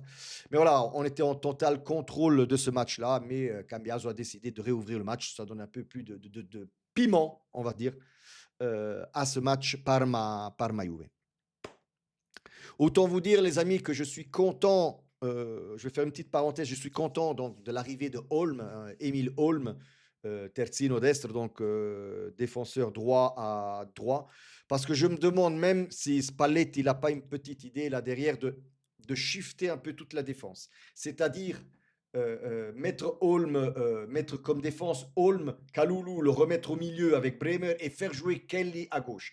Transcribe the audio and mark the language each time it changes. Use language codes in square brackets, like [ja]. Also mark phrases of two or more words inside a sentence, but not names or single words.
[fr] Mais voilà, on était en total contrôle de ce match-là, mais Cambiaso a décidé de réouvrir le match. Ça donne un peu plus de piment, on va dire, à ce match Parma-Juve. Autant vous dire, les amis, que je suis content. Je vais faire une petite parenthèse. Je suis content donc de l'arrivée de Holm, hein, Émile Holm, [it] terzino destro, [fr] donc défenseur droit à droit, Parce que je me demande même si Spalletti, il n'a pas une petite idée là derrière de shifter un peu toute la défense. C'est-à-dire mettre comme défense Holm, Kalulu, le remettre au milieu avec Bremer et faire jouer Kelly à gauche.